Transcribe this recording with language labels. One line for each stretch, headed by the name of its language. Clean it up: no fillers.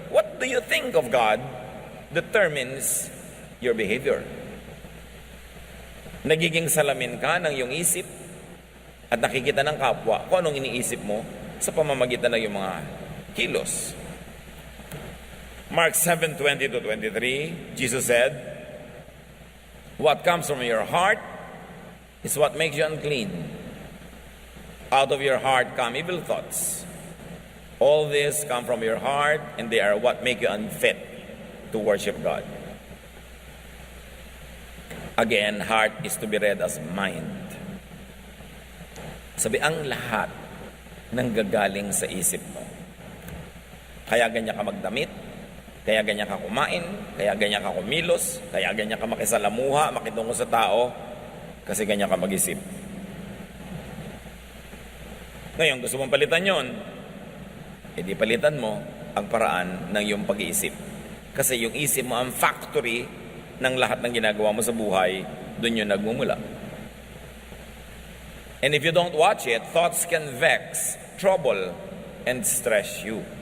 English: What do you think of God determines your behavior.
Filipino: Nagiging salamin ka ng iyong isip at nakikita ng kapwa kung anong iniisip mo sa pamamagitan ng iyong mga kilos.
English: Mark 7:20-23, Jesus said, "What comes from your heart is what makes you unclean. Out of your heart come evil thoughts. All this come from your heart, and they are what make you unfit to worship God." Again, heart is to be read as mind.
Filipino: Sabi, ang lahat ng gagaling sa isip mo. Kaya ganyan ka magdamit, kaya ganyan ka kumain, kaya ganyan ka kumilos, kaya ganyan ka makisalamuha, makitungo sa tao, kasi ganyan ka mag-isip. Ngayon, gusto mong palitan yon, edi palitan mo ang paraan ng iyong pag-iisip. Kasi yung isip mo ang factory ng lahat ng ginagawa mo sa buhay, doon yun nagmumula.
English: And if you don't watch it, thoughts can vex, trouble, and stress you.